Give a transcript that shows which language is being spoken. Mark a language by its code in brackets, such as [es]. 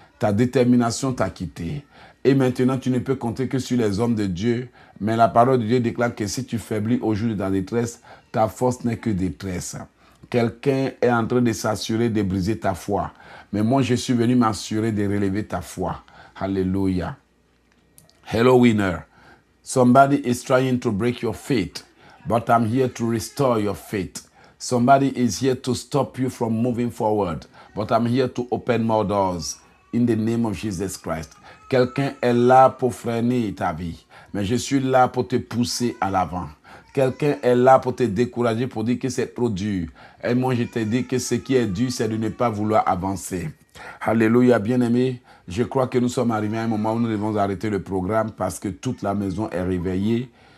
[fr] Ta détermination t'a quitté. Et maintenant, tu ne peux compter que sur les hommes de Dieu. Mais la parole de Dieu déclare que si tu faiblis au jour de ta détresse, ta force n'est que détresse. Quelqu'un est en train de s'assurer de briser ta foi. Mais moi, je suis venu m'assurer de relever ta foi. [en] Alléluia. Hello, winner. Somebody is trying to break your faith, but I'm here to restore your faith. Somebody is here to stop you from moving forward, but I'm here to open more doors in the name of Jesus Christ. [fr] Quelqu'un est là pour freiner ta vie, mais je suis là pour te pousser à l'avant. Quelqu'un est là pour te décourager, pour dire que c'est trop dur. Et moi, je te dis que ce qui est dur, c'est de ne pas vouloir avancer. Alléluia, bien-aimé. Je crois que nous sommes arrivés à un moment où nous devons arrêter le programme parce que toute la maison est réveillée.